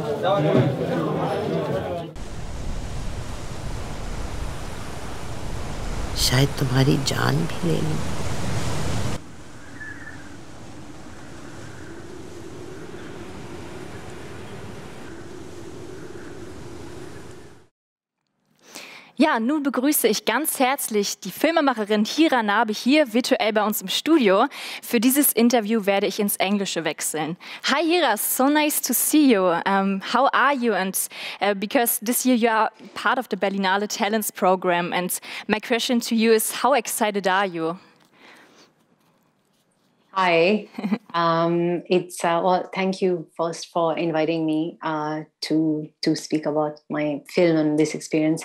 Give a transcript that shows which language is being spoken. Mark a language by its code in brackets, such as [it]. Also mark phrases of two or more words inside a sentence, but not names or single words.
[hi] शायद तुम्हारी जान भी ले लूं। [de] Ja, nun begrüße ich ganz herzlich die Filmemacherin Hira Nabi hier virtuell bei uns im Studio. Für dieses Interview werde ich ins Englische wechseln. [en] Hi Hira, so nice to see you. How are you? And because this year you are part of the Berlinale Talents Program, and my question to you is, how excited are you? Hi, well, thank you first for inviting me to speak about my film and this experience.